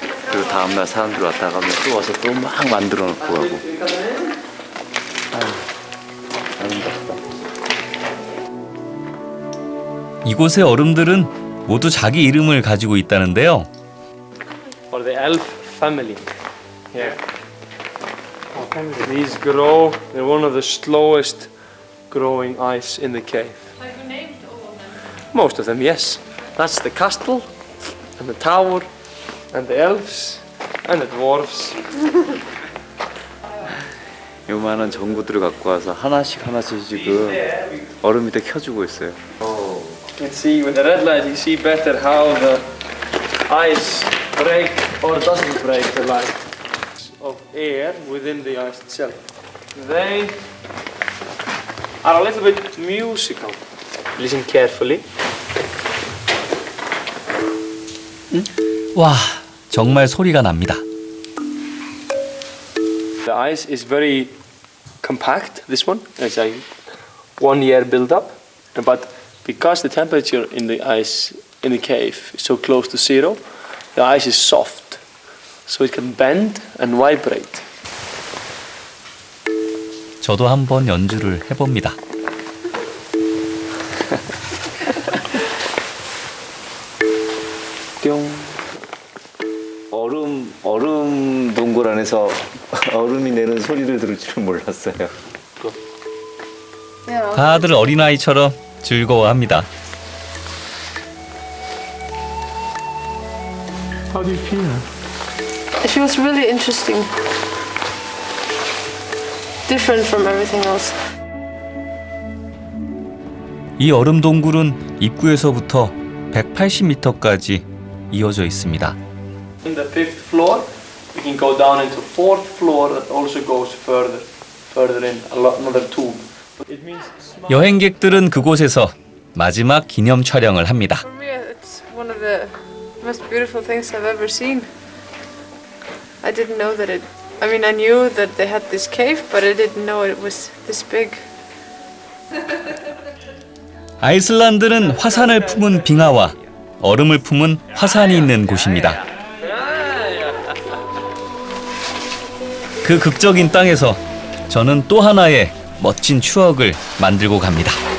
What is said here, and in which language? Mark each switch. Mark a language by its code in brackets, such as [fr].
[ko] 그리고 다음날 사람들이 왔다 가면 또 와서 또 막 만들어 놓고 가고. 이곳의 얼음들은 모두 자기 이름을 가지고 있다는데요. [en] For the elf family. Here. These grow, they're one of the slowest growing ice in the cave. Have you named all of them? Most of them, yes. That's the castle, and the tower, and the elves, and the dwarves. [ko] 요만한 전구들을 갖고 와서 하나씩 지금 얼음 밑에 켜주고 있어요. [en] You can see with the red light, you see better how the ice break or doesn't break the light of air within the ice itself. They are a little bit musical. Listen carefully. [ko] 와, 정말 소리가 납니다. [en] The ice is very compact, this one. It's like 1 year build up. But because the temperature in the ice in the cave is so close to zero, the ice is soft. So it can bend and vibrate. [ko] 저도 한번 연주를 해봅니다. 뿅. 얼음 동굴 안에서 얼음이 내는 소리를 들을 줄은 몰랐어요. 다들 어린아이처럼 즐거워합니다. [en] How do you feel? It feels really interesting. Different from everything else. [ko] 이 얼음 동굴은 입구에서부터 180m까지 이어져 있습니다. [en] In the 5th floor, we can go down into 4th floor that also goes further in, another tube. It means [ko] 여행객들은 그곳에서 마지막 기념 촬영을 합니다. [en] For me, it's one of the most beautiful things I've ever seen. I didn't know that I mean, I knew that they had this cave, but I didn't know it was this big. [ko] 아이슬란드는 화산을 품은 빙하와 얼음을 품은 화산이 있는 곳입니다. 그 극적인 땅에서 저는 또 하나의 멋진 추억을 만들고 갑니다.